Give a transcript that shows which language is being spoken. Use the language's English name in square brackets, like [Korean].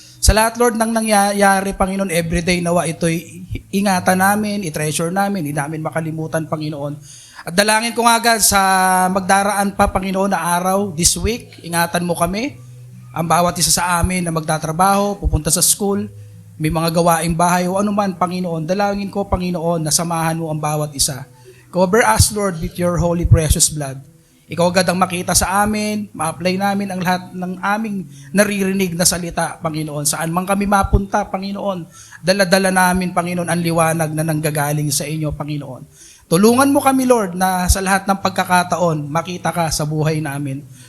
[Filipino] Sa lahat, Lord, ng nangyayari, Panginoon, everyday nawa ito'y ingatan namin, i-treasure namin, hindi namin makalimutan, Panginoon. At dalangin ko nga agad sa magdaraan pa, Panginoon, na araw, [English] this week, [Filipino] ingatan mo kami, ang bawat isa sa amin na magtatrabaho, pupunta sa school, may mga gawaing bahay o anuman, Panginoon. Dalangin ko, Panginoon, na samahan mo ang bawat isa. [English] Cover us, Lord, with your holy precious blood. [Filipino] Ikaw agad ang makita sa amin, ma-apply namin ang lahat ng aming naririnig na salita, Panginoon. Saan man kami mapunta, Panginoon, dala-dala namin, Panginoon, ang liwanag na nanggagaling sa inyo, Panginoon. Tulungan mo kami, Lord, na sa lahat ng pagkakataon, makita ka sa buhay namin.